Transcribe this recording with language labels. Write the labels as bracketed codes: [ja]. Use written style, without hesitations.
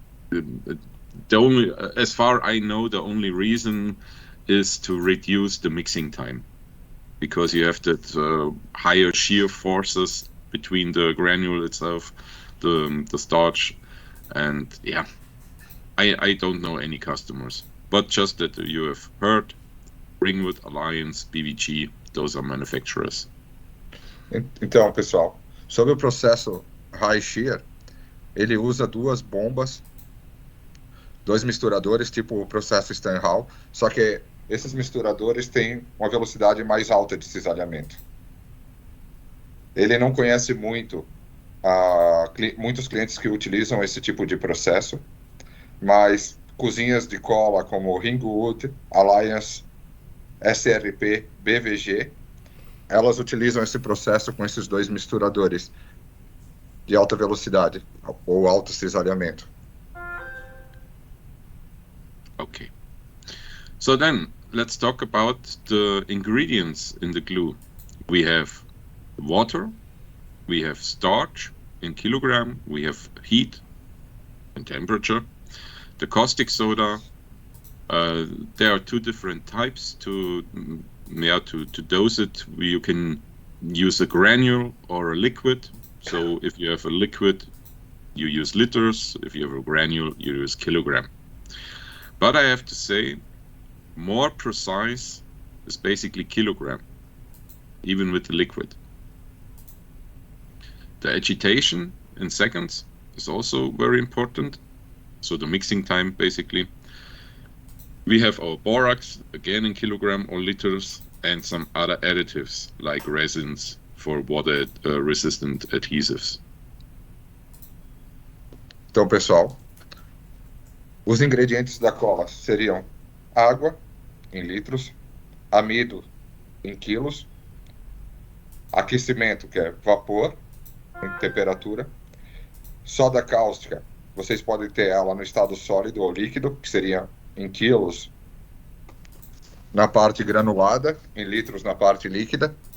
[en] The only, as far I know, the only reason is to reduce the mixing time, because you have that higher shear forces between the granule itself, the starch, and yeah, I don't know any customers, but just that you have heard, Ringwood, Alliance, BVG, those are manufacturers. [pt] Então, pessoal, sobre o processo high shear, ele usa duas bombas, dois misturadores, tipo o processo Steinhall, só que esses misturadores têm uma velocidade mais alta de cisalhamento. Ele não conhece muito muitos clientes que utilizam esse tipo de processo, mas cozinhas de cola como Ringwood, Alliance, SRP, BVG, elas utilizam esse processo com esses dois misturadores de alta velocidade ou alto cisalhamento. [en] Okay. So then, let's talk about the ingredients in the glue. We have water, we have starch in kilogram, we have heat and temperature, the caustic soda. There are two different types to dose it. You can use a granule or a liquid. So if you have a liquid, you use liters. If you have a granule, you use kilogram. But I have to say, more precise is basically kilogram, even with the liquid. The agitation in seconds is also very important. So the mixing time, basically. We have our borax, again in kilogram or liters, and some other additives like resins for water resistant adhesives. [pt] Então, pessoal, os ingredientes da cola seriam água em litros, amido em quilos, aquecimento, que é vapor em temperatura, soda cáustica, vocês podem ter ela no estado sólido ou líquido, que seria em quilos na parte granulada, em litros na parte líquida.